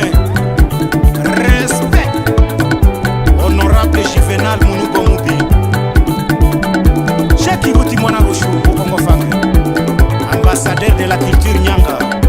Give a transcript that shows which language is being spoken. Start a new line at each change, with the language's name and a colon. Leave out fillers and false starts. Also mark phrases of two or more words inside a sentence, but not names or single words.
French: Respect. Honorable Juvenal Munuko Mubi. Cheki Buti Mwana Roshu au Congo Fang. Ambassadeur de la culture Nyanga.